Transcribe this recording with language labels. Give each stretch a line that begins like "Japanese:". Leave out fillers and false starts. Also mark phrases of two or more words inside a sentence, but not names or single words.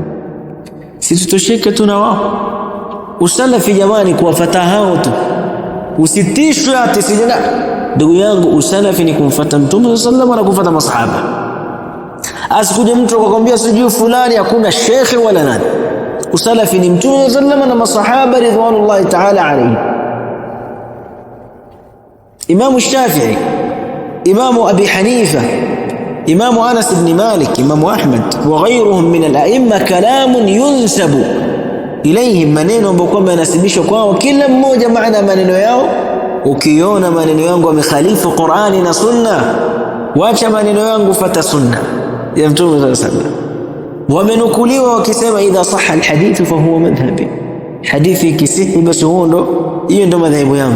Swahili: Sisi tutosheke tuna wao. Usalafi jamani, kuwafuata hao tu, usitishwe ati sijana. Ndugu yangu, usalafi ni kumfuata Mtume
Arabic: صلى الله عليه وسلم
Swahili: na kufuata masahaba. Asikuje mtu akakwambia sijui fulani, hakuna shekhe wala nani. Usalafi ni Mtume
Arabic: صلى الله عليه وسلم
Swahili: na masahaba
Arabic: رضوان الله تعالى عليهم. إمام الشافعي، إمام أبي حنيفة، إمام أنس بن مالك، إمام أحمد وغيرهم من الأئمة كلام ينسب إليهم,
Swahili: maneno ambayo kwamba yanasibishwa kwao, kila mmoja maana maneno yao. Ukiona maneno yangu yamekhalifu Qur'ani na Sunna, wacha maneno yangu, fata Sunna ya Mtume
Arabic: صلى الله عليه وسلم.
Swahili: Wamenukuliwa wakisema
Arabic: إذا صح الحديث فهو مذهبي,
Swahili: hadithi kisihi basi hiyo ndo madhhabu yangu.